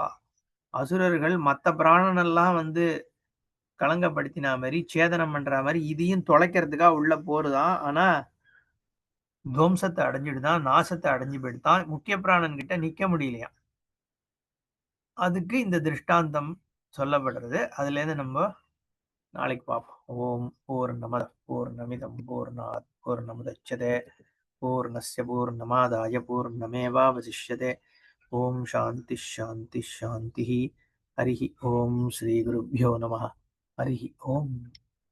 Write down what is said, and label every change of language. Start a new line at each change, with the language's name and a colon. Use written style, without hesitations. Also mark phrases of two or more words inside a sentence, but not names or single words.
Tamil: அசுரர்கள் மத்த பிராணனெல்லாம் கலங்கப்படுத்தின மாதிரி, சேதனம் பண்ற மாதிரி இதையும் தொலைக்கிறதுக்காக உள்ள போறதான். ஆனா துவம்சத்தை அடைஞ்சிடுதான், நாசத்தை அடைஞ்சு போயிடுதான். முக்கிய பிராணன் கிட்ட நிக்க முடியலையா. அதுக்கு இந்த திருஷ்டாந்தம் சொல்லப்படுறது. அதுல இருந்து நம்ம நாளைக்கு பார்ப்போம்.
Sanskrit: ॐ पूर्णमदः पूर्णमिदं पूर्णात् पूर्णमुदच्यते पूर्णस्य पूर्णमादाय पूर्णमेवावशिष्यते. ॐ शान्तिः शान्तिः शान्तिः हरिः ॐ श्री गुरुभ्यो नमः. हरिः ॐ.